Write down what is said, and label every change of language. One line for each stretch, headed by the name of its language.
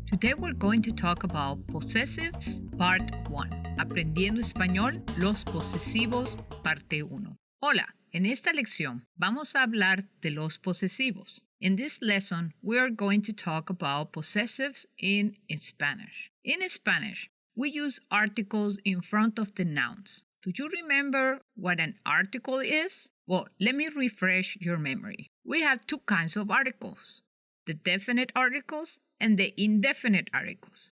English: Today we're going to talk about Possessives, Part 1.
Spanish: Aprendiendo Español, los posesivos, Parte 1. Hola, en esta lección vamos a hablar de los posesivos.
English: In this lesson, we are going to talk about possessives in Spanish. In Spanish, we use articles in front of the nouns. Do you remember what an article is? Well, let me refresh your memory. We have two kinds of articles: the definite articles and the indefinite articles.